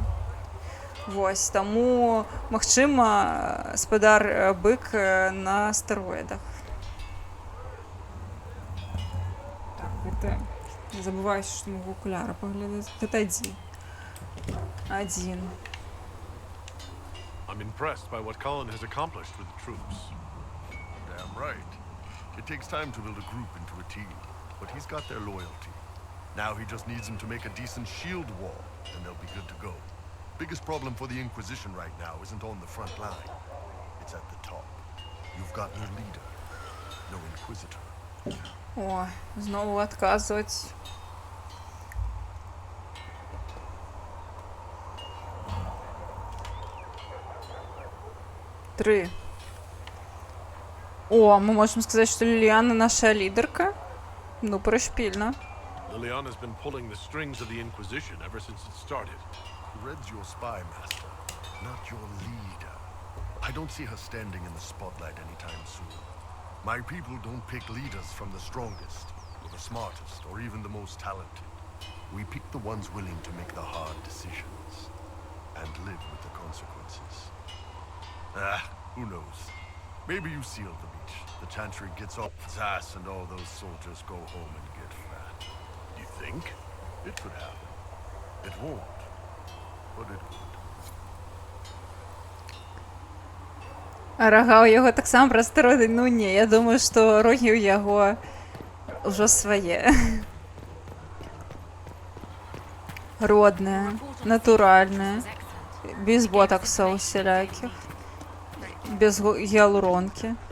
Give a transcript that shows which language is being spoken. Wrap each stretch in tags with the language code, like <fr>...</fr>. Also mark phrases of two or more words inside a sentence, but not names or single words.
<be>Вось, таму, магчыма, спадар бык на стэроідах. Так, гэта... Не забывайся, што магу акуляра паглядаць. Гэта один.</be> <en>I'm impressed by what Cullen has accomplished with the troops. Damn right. It takes time to build a group into a team, but he's got their loyalty. Now he just needs them to make a decent shield wall, and they'll be good to go. Biggest problem for the Inquisition right now isn't on the front line. It's at the top. You've got no leader, no Inquisitor.</en> <be>О, знову адказваць.</be> <ru>Три. О, мы можем сказать, что Лилиана наша лидерка. Ну, пришпильно.</ru> <en>Liliana's been pulling the strings of the Inquisition ever since it started. Red's your spy master, not your leader. I don't see her standing in the spotlight anytime soon. My people don't pick leaders from the strongest, or the smartest, or even the most talented. We pick the ones willing to make the hard decisions, and live with the consequences. Who knows? Maybe you seal the beach. The Chantry gets off its ass and all those soldiers go home and get fat. You think? It could happen. It won't, but it could.</en> <be>А рога ў яго таксама прасторы, ну не, я думаю, што рогі ў яго ўжо свае. Родныя, натуральныя, без ботаксаў усялякіх, без гіалуронкі.</be>